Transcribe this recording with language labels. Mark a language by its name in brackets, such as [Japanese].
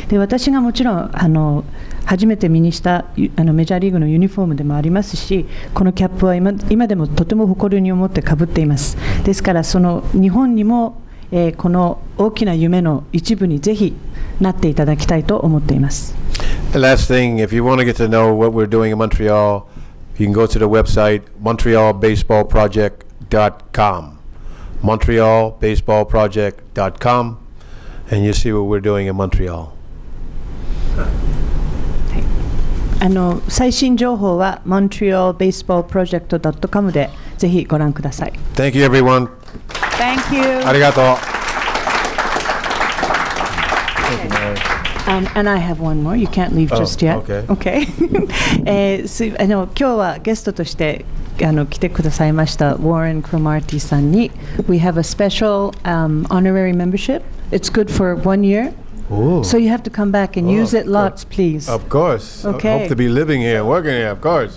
[Japanese] で、私がもちろん初めて身にしたメジャーリーグのユニフォームでもありますし、このキャップは今でもとても誇りに思ってかぶっています。ですから、その日本にもこの大きな夢の一部にぜひなっていただきたいと思っています。 [English] The last thing, if you want to get to know what we're doing in Montreal, you can go to the website montrealbaseballproject.com. montrealbaseballproject.com, and you see what we're doing in Montreal. [Japanese] 最新情報は montrealbaseballproject.com でぜひご覧ください。 [English] Thank you, everyone. Thank you. [Japanese] ありがとう。 [English] And I have one more. You can't leave just yet. Okay. Okay. [Japanese] 今日はゲストとして来てくださいましたWarren Cromartieさんに [English] We have a special honorary membership. It's good for 1 year. Ooh. So you have to come back and use it lots, please. Of course. Okay. Hope to be living here, working here, of course.